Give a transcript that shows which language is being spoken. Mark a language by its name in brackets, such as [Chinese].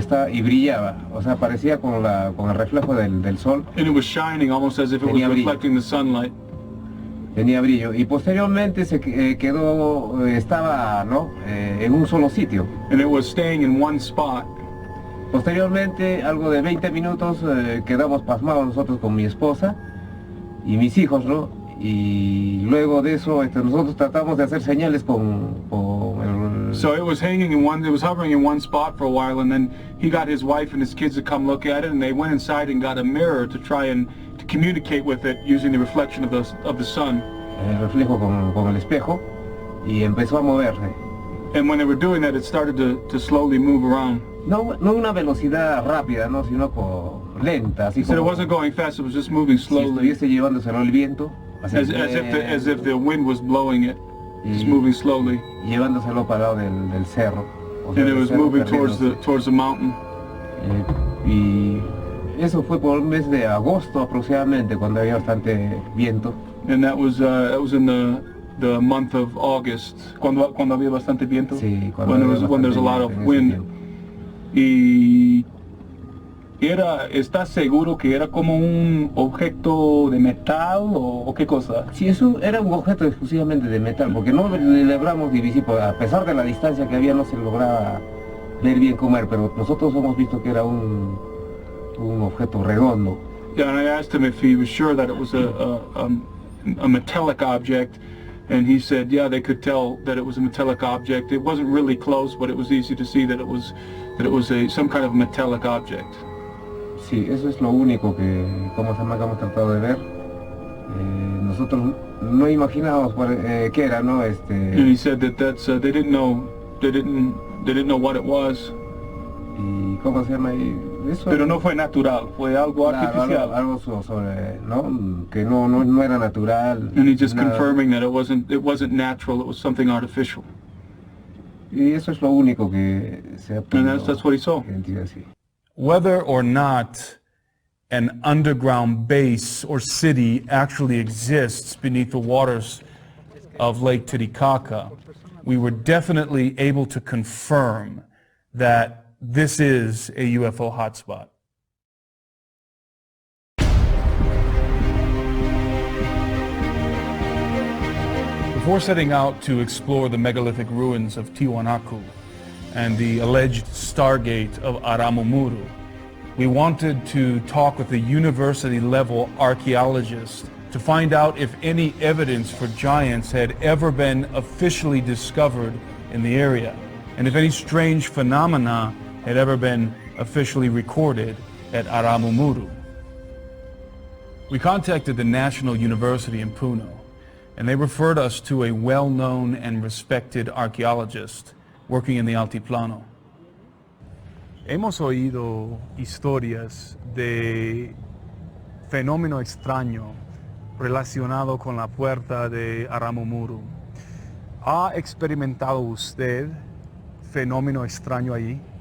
[Spanish] Y brillaba, o sea, parecía con el reflejo del sol. [English] And it was shining almost as if it was reflecting the sunlight. [Spanish] Tenía brillo y posteriormente se quedó, estaba, ¿no?, en un solo sitio. [English] And it was staying in one spot. [Spanish] Posteriormente, algo de 20 minutos, quedamos pasmados nosotros con mi esposa y mis hijos, ¿no? Y luego de eso, nosotros tratamos de hacer señales con el... [English] So it was hovering in one spot for a while, and then he got his wife and his kids to come look at it, and they went inside and got a mirror to try and to communicate with it using the reflection of the sun. [Spanish] El reflejo con el espejo, y empezó a moverse. [English] And when they were doing that, it started to slowly move around. [Spanish] No una velocidad rápida, no, sino lenta, así [English] so it wasn't going fast; it was just moving slowly. [Spanish] Si estuviese llevándoselo el viento. [English] As if the wind was blowing it, just moving slowly. [Spanish] Llevándoselo para el lado del cerro. [English] And it was moving towards the mountain. [Spanish] Y eso fue por el mes de agosto aproximadamente, cuando había bastante viento. [English] And that was in the month of August, [Spanish] cuando había bastante viento. Sí, [English] when there's a lot of wind. [Spanish] Y ¿estás seguro que era como un objeto de metal o qué cosa? Sí, eso era un objeto exclusivamente de metal, porque no le logramos divisir, a pesar de la distancia que había no se lograba ver bien cómo era, pero nosotros hemos visto que era un objeto redondo. [English] Yeah, and I asked him if he was sure that it was a metallic object, and he said, yeah, they could tell that it was a metallic object. It wasn't really close, but it was easy to see that it was some kind of metallic object. [Spanish] Sí, eso es lo único que hemos tratado de ver. Nosotros no imaginábamos qué era, ¿no? [English] And he said that they didn't know what it was. [Spanish] Y ¿cómo se llama? Eso, pero no fue natural, fue algo artificial. Algo sobre, ¿no? Que no era natural. [English] And he's just confirming that it wasn't natural, it was something artificial. [Spanish] Y eso es lo único que se ha podido. [English] And that's what he saw. Whether or not an underground base or city actually exists beneath the waters of Lake Titicaca, we were definitely able to confirm that this is a UFO hotspot. Before setting out to explore the megalithic ruins of Tiwanaku, and the alleged Stargate of Aramu Muru. We wanted to talk with a university-level archaeologist to find out if any evidence for giants had ever been officially discovered in the area, and if any strange phenomena had ever been officially recorded at Aramu Muru. We contacted the National University in Puno, and they referred us to a well-known and respected archaeologist working in the Altiplano. [Spanish] Hemos oído historias de fenómeno extraño relacionado con la puerta de Aramu Muru. ¿Ha experimentado usted fenómeno extraño allí?